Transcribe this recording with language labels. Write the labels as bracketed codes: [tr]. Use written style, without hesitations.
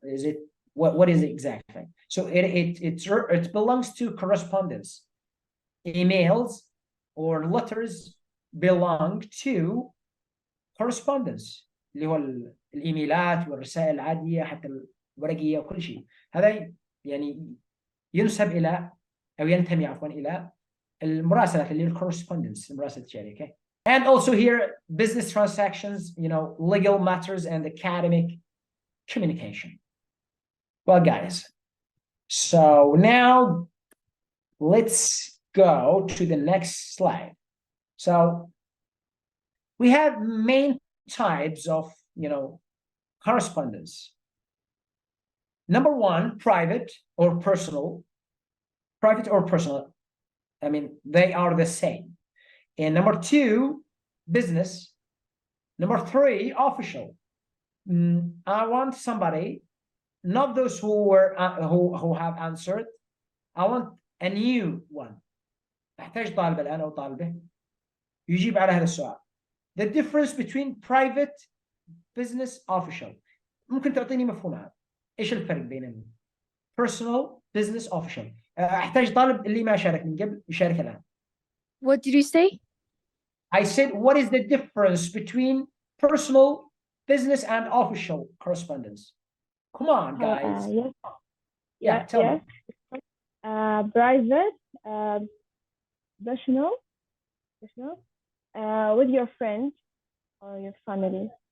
[en] Is it what is it exactly? So it belongs to correspondence. Emails or letters belong to correspondence, [ar] اللي هو الايميلات والرسائل العاديه حتى الورقيه وكل شيء. هذا يعني ينسب الى او ينتمي عفوا الى المراسلات اللي هي الكورسبوندنس، المراسله التجاريه. [en] Okay. And also here business transactions, legal matters and academic communication. Well, guys, so now let's go to the next slide. So we have main types of correspondence. Number one, private or personal. Private or personal, I mean, they are the same. And number two, business. Number three, official. I want somebody, not those who have answered. I want a new one. [ar] أحتاج طالب الآن أو طالبة يجيب على هذا السؤال. [en] The difference between private, business, official. [ar] ممكن تعطيني مفهومها. إيش الفرق بينهم؟ [en] Personal, business, official. [ar] أحتاج طالب اللي ما شارك من قبل يشارك الآن. [en] What did you say? I said, what is the difference between personal, business, and official correspondence? Come on, guys. Yes. Yeah, tell me. Private, personal, with your friends or your family.